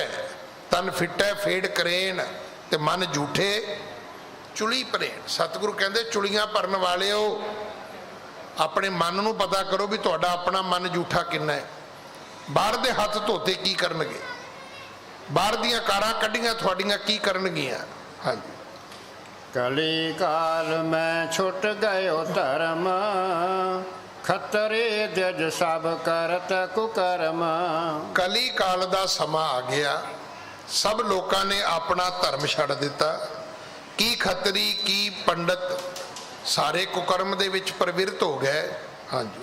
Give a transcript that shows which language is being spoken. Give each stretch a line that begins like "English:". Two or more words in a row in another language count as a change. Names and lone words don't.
Punjabi: ਤਨ ਫਿੱਟੈ ਫੇੜ ਕਰੇਨ ਤੇ ਮਨ ਝੂਠੇ ਚੁਲੀ ਭਰੇਣ। ਸਤਿਗੁਰੂ ਕਹਿੰਦੇ ਚੁਲੀਆਂ ਭਰਨ ਵਾਲਿਓ, ਆਪਣੇ ਮਨ ਨੂੰ ਪਤਾ ਕਰੋ ਵੀ ਤੁਹਾਡਾ ਆਪਣਾ ਮਨ ਝੂਠਾ ਕਿੰਨਾ ਹੈ। ਬਾਹਰ ਦੇ ਹੱਥ ਧੋਤੇ ਕੀ ਕਰਨਗੇ? ਬਾਹਰ ਦੀਆਂ ਕਾਰਾਂ ਕੱਢੀਆਂ ਤੁਹਾਡੀਆਂ ਕੀ ਕਰਨਗੀਆਂ? ਹਾਂਜੀ।
Hindi: कली काल में छुट गयो धर्म, खत्री जज सब करत कुकर्म।
Punjabi: ਕਲੀ ਕਾਲ ਦਾ ਸਮਾਂ ਆ ਗਿਆ, ਸਭ ਲੋਕਾਂ ਨੇ ਆਪਣਾ ਧਰਮ ਛੱਡ ਦਿੱਤਾ। ਕੀ ਖੱਤਰੀ ਕੀ ਪੰਡਤ ਸਾਰੇ ਕੁਕਰਮ ਦੇ ਵਿੱਚ ਪ੍ਰਵਿਰਤ ਹੋ ਗਏ। ਹਾਂਜੀ,